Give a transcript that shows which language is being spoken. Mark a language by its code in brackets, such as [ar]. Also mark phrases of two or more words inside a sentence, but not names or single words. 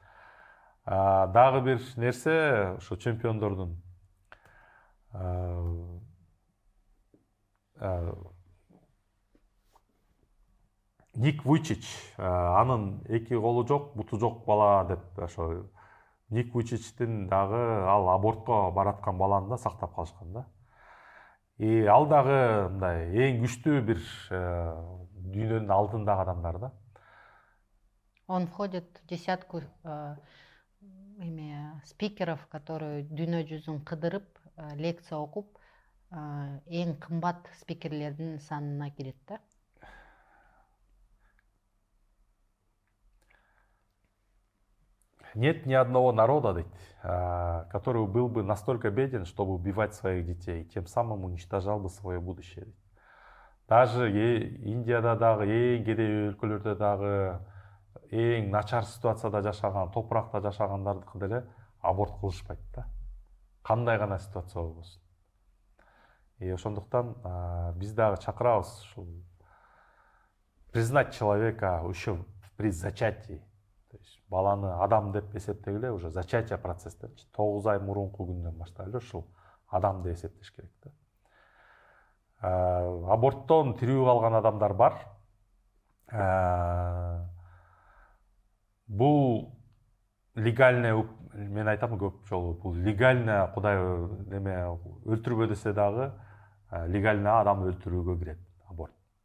[ky] Дагы бир нерсе, ошо чемпиондордун Ник Вуйчич, анын 2 колу жок, буту жок бала деп ошо Ник Вуйчичтин дагы ал абортко бараткан баланы да сактап калышкан да. Ал дагы мындай эң күчтүү бир дүйнөнүн алдындагы адамдар да. [ru] Он входит в десятку спикеров, которые [ky] дүйнө жүзүн кыдырып, лекция окуп, эң кымбат спикерлердин санына кирет да. [ru] Нет ни одного народа, дейт, который был бы настолько беден, чтобы убивать своих детей, и тем самым уничтожал бы свое будущее. [ky] Дейт. Даже Индияда дагы, эң кедей өлкөлөрдө дагы, эң начар ситуацияда жашаган, топуракта жашагандардыкы деле аборт кылышпайт да. Кандай гана ситуация болбосун. Ошондуктан биз дагы чакырабыз ушул [ru] признать человека еще при зачатии. То есть [ky] баланы адам деп эсептегиле [ru] уже зачатие [ky] процесстен 9 ай мурунку күндөн баштап эле ушул адам деп эсептеш керек да. Аборттон тирүү калган адамдар бар. Бул легальный, мен айтам көп жолу, бул легальный Кудай неме өлтүрбө десе дагы легальный адам өлтүрүүгө кирет аборт.